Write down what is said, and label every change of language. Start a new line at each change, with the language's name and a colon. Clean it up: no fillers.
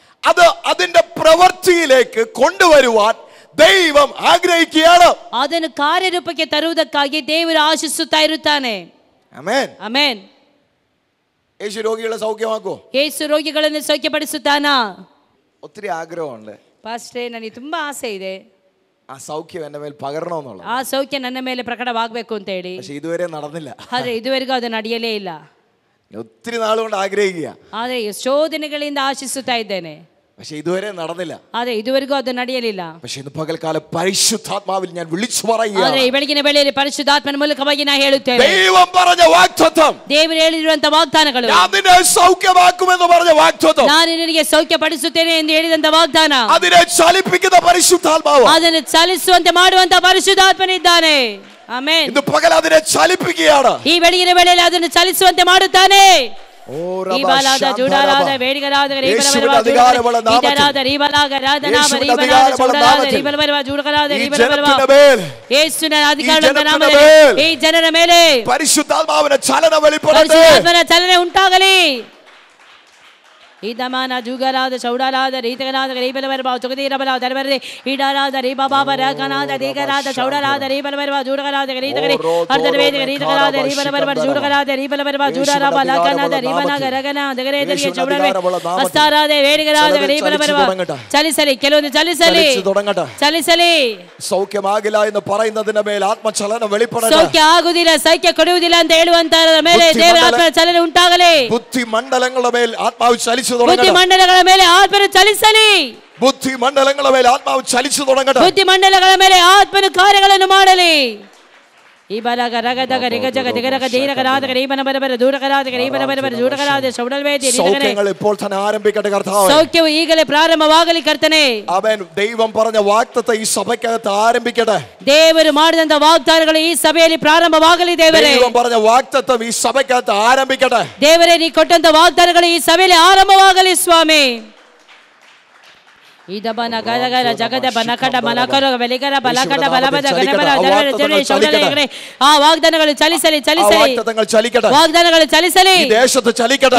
Malayalam: അത് അതിന്റെ പ്രവൃത്തിയിലേക്ക് കൊണ്ടുവരുവാൻ ദൈവം ആഗ്രഹിക്കുകയാണ്.
Kannada: ಅದನ್ನು ಕಾರ್ಯರೂಪಕ್ಕೆ ತರುವುದಕ್ಕಾಗಿ ದೇವರು ಆಶಿಸುತ್ತಾ ಇರುತ್ತಾನೆ.
Malayalam: ആമേൻ.
Kannada: ಆಮೆನ್.
Malayalam: യേശു രോഗികളെ സൗഖ്യമാക്കോ?
Kannada: ಯೇಸು ರೋಗಿಗಳನ್ನು ಸೌಖ್ಯಪಡಿಸುತ್ತಾನಾ?
Malayalam: ഒത്തിരി ആഗ്രഹമുണ്ട്.
Kannada: ಪಾಸ್ಟ್ರೇ, ನನಗೆ ತುಂಬಾ ಆಸೆ ಇದೆ,
Malayalam: ആ സൗഖ്യം എന്റെ മേൽ പകരണമെന്നുള്ളത്.
Kannada: ಆ ಸೌಖ್ಯ ನನ್ನ ಮೇಲೆ ಪ್ರಕಟವಾಗಬೇಕು ಅಂತ ಹೇಳಿ.
Malayalam: പക്ഷെ ഇതുവരെ നടന്നില്ല.
Kannada: ಆದ್ರೆ ಇದುವರೆಗೂ ಅದು ನಡೆಯಲೇ ಇಲ್ಲ.
Malayalam: ഒത്തിരി നാളുകൊണ്ട് ആഗ്രഹിക്കുക,
Kannada: ಆದ್ರೆ ಎಷ್ಟೋ ದಿನಗಳಿಂದ ಆಶಿಸುತ್ತಾ ಇದ್ದೇನೆ,
Malayalam: പക്ഷെ ഇതുവരെ നടന്നില്ല.
Kannada: ಆದ್ರೆ ಇದುವರೆಗೂ ಅದು ನಡೆಯಲಿಲ್ಲ.
Malayalam: പക്ഷെ ഇന്ന് പകൽക്കാലം പരിശുദ്ധാത്മാവിൽ ഞാൻ വിളിച്ചു പറയുക,
Kannada: ಆದ್ರೆ ಈ ಬೆಳಗಿನ ವೇಳೆಯಲ್ಲಿ ಪರಿಶುದ್ಧಾತ್ಮನ ಮೂಲಕವಾಗಿ ನಾನು ಹೇಳುತ್ತೇನೆ,
Malayalam: ദൈവം പറഞ്ഞ വാഗ്ദത്തം,
Kannada: ದೇವರು ಹೇಳಿರುವಂತಹ ವಾಗ್ದಾನಗಳು,
Malayalam: ഞാൻ നിന്നെ സൗഖ്യമാക്കുമെന്ന് പറഞ്ഞ വാഗ്ദത്തം,
Kannada: ನಾನು ನಿನಗೆ ಸೌಖ್ಯಪಡಿಸುತ್ತೇನೆ ಎಂದು ಹೇಳಿದಂತ ವಾಗ್ದಾನ,
Malayalam: അതിനെ ചലിപ്പിക്കുന്ന പരിശുദ്ധാത്മാവ്,
Kannada: ಅದನ್ನು ಚಲಿಸುವಂತೆ ಮಾಡುವಂತ ಪರಿಶುದ್ಧಾತ್ಮನಿದ್ದಾನೆ. ಆಮೆನ್.
Malayalam: ഇന്ന് പകൽ അതിനെ ചലിപ്പിക്കുകയാണ്.
Kannada: ಈ ಬೆಳಗಿನ ವೇಳೆಯಲ್ಲಿ ಅದನ್ನು ಚಲಿಸುವಂತೆ ಮಾಡುತ್ತಾನೆ. ಈ ಬಾಲಾದ ಜೂಡಾಲಾದ ವೇಡಿಗರಾದ ರೀಬಲವರವ ಜೂಡಗರಾದ ಈತರಾದ ರೀಬಲಾಗರಾದ ನಾಮರೀಬಲಾದ ಜೂಡಾಲಾದ ರೀಬಲವರವ ಜೂಡಗರಾದ ರೀಬಲವರವ ಯೇಸುವಿನ ಅಧಿಕಾರದ ನಾಮದಲ್ಲಿ ಈ ಜನರ ಮೇಲೆ
Malayalam: പരിശുദ്ധാത്മാവിന്റെ ചലന വെളിപ്പെടട്ടെ,
Kannada: ಪರಿಶುದ್ಧಾತ್ಮನ ಚಲನೆ ಉಂಟಾಗಲಿ. ಈದಮಾನ ಜೂಗರಾದ ಚೌಡಾಲಾದ ರೀತಗರಾದ ರೀಬಲವರವ ಜಗದೀರಬಲ ದರಬರದೆ ಈಡಾರಾದ ರೀಬಾಬಾಬರ ಕನಾದ ದೇಗರಾದ ಚೌಡಾಲಾದ ರೀಬಲವರವ ಜೂಡಗರಾದ ರೀತಗರಿ ಅರ್ಧದ ವೇದ ರೀತಗರಾದ ರೀಬಲವರವ ಜೂಡಗರಾದ ರೀಬಲವರವ ಜೂಡಾರಾಬ ಲಕನಾದ ರೀಬನಾಗ ರಗನ ದಗರೇದರಿಗೆ ಚೌಡವೆ ಅಸ್ತಾರಾದ ವೇಡಿಗರಾದ ರೀಬಲವರವ ಚಲಿಸಲಿ, ಕೆಲವೊಂದು ಚಲಿಸಲಿ, ಚಲಿಸಲಿ.
Malayalam: സൗഖ്യമാകില്ല എന്ന് പറയുന്നതിന്റെ മേൽ ആത്മചലനം വെളിപ്പെടട്ടെ.
Kannada: ಸೌಖ್ಯ ಆಗುವುದಿಲ್ಲ, ಸೌಖ್ಯ ಕೊಡುವುದಿಲ್ಲ ಅಂತ ಹೇಳುವಂತರ ಮೇಲೆ ದೇವರ ಆತ್ಮನ ಚಲನೆ ಉಂಟಾಗಲಿ.
Malayalam: ബുദ്ധി മണ്ഡലങ്ങളുടെ മേൽ ആത്മാവ് ചലിച്ചു
Kannada: ಬುದ್ಧಿ
Malayalam: തുടങ്ങട്ടെ.
Kannada: ಮಂಡಲಗಳ ಮೇಲೆ ಆತ್ಮನು ಚಲಿಸಲಿ.
Malayalam: ബുദ്ധി മണ്ഡലങ്ങളുടെ മേൽ ആത്മാവ് ചലിച്ചു തുടങ്ങട്ടെ.
Kannada: ಬುದ್ಧಿ ಮಂಡಲಗಳ ಮೇಲೆ ಆತ್ಮನು ಕಾರ್ಯಗಳನ್ನು ಮಾಡಲಿ. ಈ ಬಲಗ ರಗದಗ ರಿಗಜಗ ದಿಗರಗ ದೀರಗರಾದ ರೀಬನ ಬರಬರ ದೂರಗರಾದ ರೀಬನ ಬರಬರ ಜೂಡಗರಾದ ಶೌಡಲ್ವೇದಿ
Malayalam: സൗഖ്യങ്ങൾ ഇപ്പോൾ തന്നെ ആരംഭിക്കട്ടെ കർത്താവേ.
Kannada: ಸೌಖ್ಯವು ಈಗಲೇ ಪ್ರಾರಂಭವಾಗಲಿ ಕರ್ತನೇ.
Malayalam: ആമേൻ. ദൈവം പറഞ്ഞ വാഗ്ദത്തം ഈ സഭയ്ക്കകത്ത് ആരംഭിക്കട്ടെ.
Kannada: ದೇವರು ಮಾಡಿದಂತ ವಾಗ್ದಾನಗಳು ಈ ಸಭೆಯಲ್ಲಿ ಪ್ರಾರಂಭವಾಗಲಿ. ದೇವರೇ,
Malayalam: ദൈവം പറഞ്ഞ വാഗ്ദത്തം ಈ സഭയ്ക്കകത്ത് ಆರಂಭಿക്കട്ടെ.
Kannada: ದೇವರೇ, ನೀ ಕೊಟ್ಟಂತ ವಾಗ್ದಾನಗಳು ಈ ಸಭೆಯಲ್ಲಿ ಆರಂಭವಾಗಲಿ ಸ್ವಾಮಿ. ಇದಬನ ಗದಗರ ಜಗದ ಬನಕಡ ಮನಕರ ಬೆಲಿಗರ ಬಲಕಡ ಬಲಬದ ಗಣಬಲ ಜಗದ ಶೌಡಲೆಗರೆ ಆ ವಾಗ್ದಾನಗಳು ಚಲಿಸಲಿ, ಚಲಿಸಲಿ, ವಾಗ್ದಾನಗಳು ಚಲಿಸಲಿ, ಈ ದೇಶದಲ್ಲಿ ಚಲಿಸಲಿ,